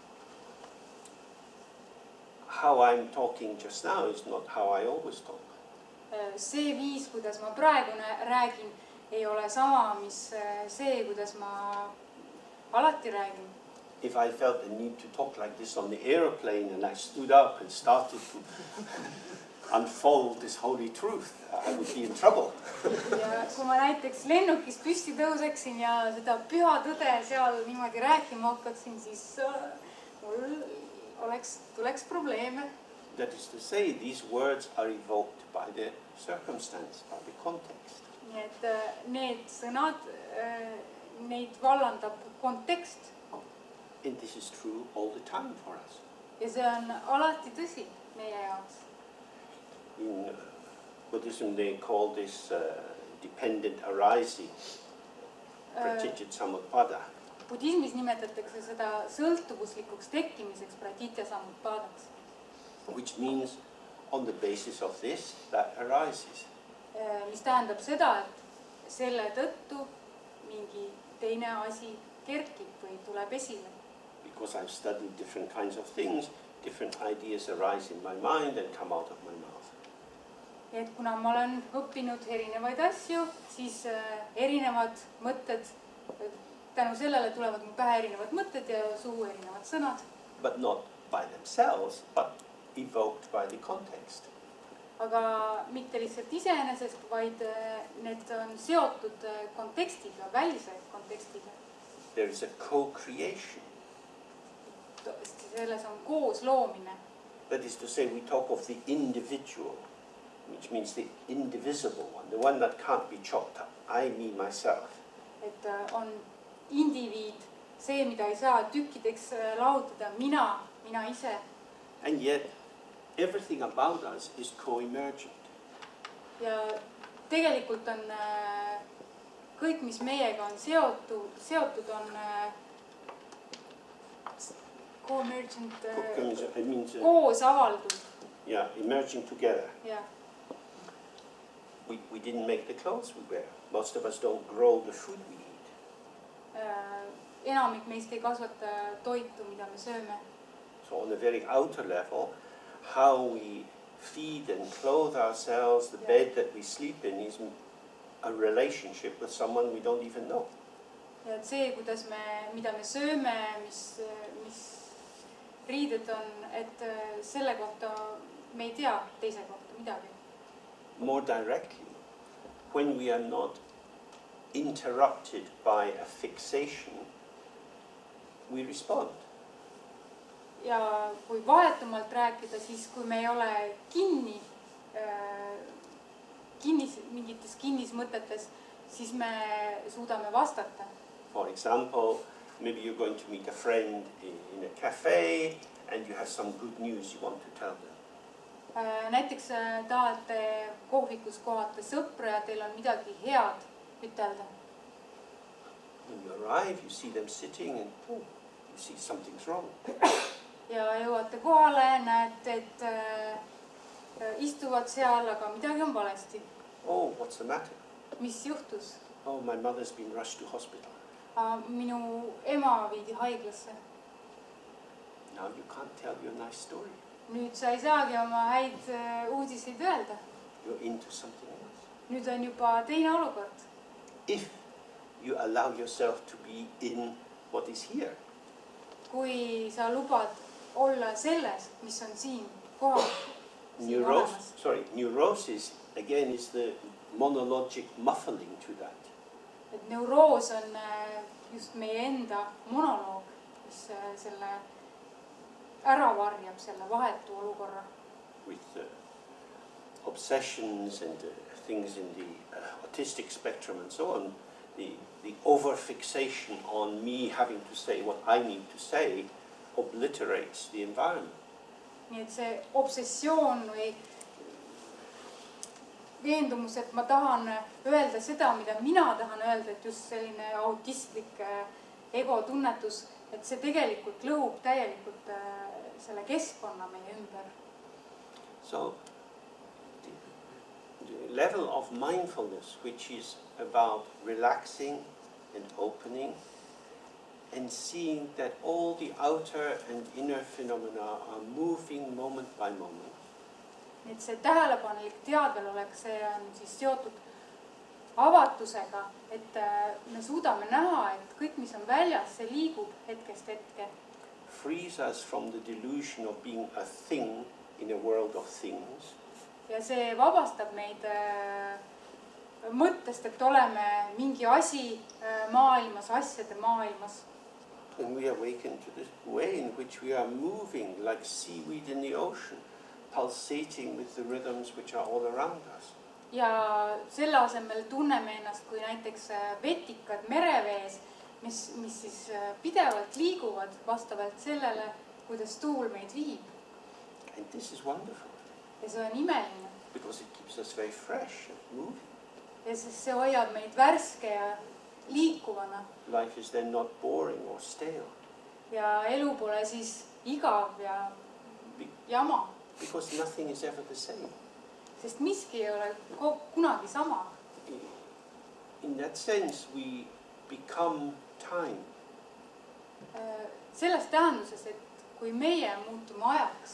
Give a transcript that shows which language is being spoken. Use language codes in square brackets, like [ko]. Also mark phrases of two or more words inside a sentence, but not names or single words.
[en] How I'm talking just now is not how I always talk. [et] See viis, kuidas ma praegu räägin, ei ole sama, mis see, kuidas ma alati räägin. [en] If I felt the need to talk like this on the aeroplane and I stood up and started to unfold this holy truth, I would be in trouble. [et] Ja kui ma näiteks lennukis püsti tõuseksin ja seda püha tõde seal niimoodi rääkima hakkaksin, siis mul tuleks probleeme. [en] That is to say, these words are evoked by the circumstance, by the context. [et] Nii et need sõnad, neid vallandab kontekst. [en] And this is true all the time for us. [et] Ja see on alati tõsi meie jaoks. [en] In Buddhism they call this dependent arising, [sa] प्रतीत्य समुत्पाद. [et] Budismis nimetatakse seda sõltuvuslikuks tekkimiseks, [sa] प्रतीत्य समुत्पादक्स. [en] Which means on the basis of this, that arises. [et] Mis tähendab seda, et selle tõttu mingi teine asi kerkib või tuleb esile. [en] Because I've studied different kinds of things, different ideas arise in my mind and come out of my mouth. [et] Et kuna ma olen õppinud erinevaid asju, siis erinevad mõtted, tänu sellele tulevad mu pähe erinevad mõtted ja suu erinevad sõnad. [en] But not by themselves, but evoked by the context. [et] Aga mitte lihtsalt iseenesest, vaid need on seotud kontekstiga, välise kontekstiga. [en] There is a co-creation. [et] Selles on koos loomine. [en] That is to say, we talk of the individual, which means the indivisible one, the one that can't be chopped up. I, me, myself. [et] Et on indiviid, see, mida ei saa tükkideks lahutada, mina ise. [en] And yet, everything about us is co-emergent. [et] Ja tegelikult on kõik, mis meiega on seotud on co-emergent, koos avaldus. [en] Yeah, emerging together. Yeah. We didn't make the clothes we wear. Most of us don't grow the food we eat. [et] Enamik meist ei kasvata toitu, mida me sööme. [en] So on a very outer level, how we feed and clothe ourselves, the bed that we sleep in is a relationship with someone we don't even know. [et] Ja et see, mida me sööme, mis riided on, et selle kohta me ei tea teise kohta midagi. [en] More directly, when we are not interrupted by a fixation, we respond. [et] Ja kui vahetumalt rääkida, siis kui me ei ole mingites kinnismõtetes, siis me suudame vastata. [en] For example, maybe you're going to meet a friend in a cafe and you have some good news you want to tell them. [et] Näiteks tahate kohvikus kohata sõpra ja teil on midagi head ütelda. [en] When you arrive, you see them sitting and you see something's wrong. [et] Ja jõuate kohale, näete, et istuvad seal, aga midagi on valesti. [en] Oh, what's the matter? [et] Mis juhtus? [en] Oh, my mother's been rushed to hospital. [et] Minu ema viidi haiglasse. [en] Now you can't tell your nice story. [et] Nüüd sa ei saagi oma häid uudiseid öelda. [en] You're into something else. [et] Nüüd on juba teine olukord. [en] If you allow yourself to be in what is here. [et] Kui sa lubad olla selles, mis on siin kohal. [en] Neurosis again is the monologic muffling to that. [et] Et neuroos on just meie enda monoloog, mis selle ära varjab selle vahetu olukorra. [en] With obsessions and things in the autistic spectrum and so on, the overfixation on me having to say what I need to say obliterates the environment. [et] Nii et see obsessioon või veendumus, et ma tahan öelda seda, mida mina tahan öelda, et just selline autistlik egotunnetus, et see tegelikult lõhub täielikult selle keskkonna meie ümber. [en] So the level of mindfulness, which is about relaxing and opening and seeing that all the outer and inner phenomena are moving moment by moment. [et] Et see tähelepanelik teadvelolek, see on siis seotud avatusega, et me suudame näha, et kõik, mis on väljas, see liigub hetkest hetke. [en] Frees us from the delusion of being a thing in a world of things. [et] Ja see vabastab meid mõttest, et oleme mingi asi maailmas, asjade maailmas. [en] And we awaken to the way in which we are moving like seaweed in the ocean, pulsating with the rhythms which are all around us. [et] Ja selle asemel tunneme ennast kui näiteks vetikad merevees, mis siis pidevalt liiguvad vastavalt sellele, kuidas tuul meid viib. [en] And this is wonderful. [et] Ja see on imeline. [en] Because it keeps us very fresh and moving. [et] Ja siis see hoiab meid värske ja liikuvana. [en] Life is then not boring or stale. [et] Ja elu pole siis igav ja jama. [en] Because nothing is ever the same. [et] Sest miski ei ole kunagi sama. [en] In that sense, we become time. [et] Selles tähenduses, et kui meie muutume ajaks,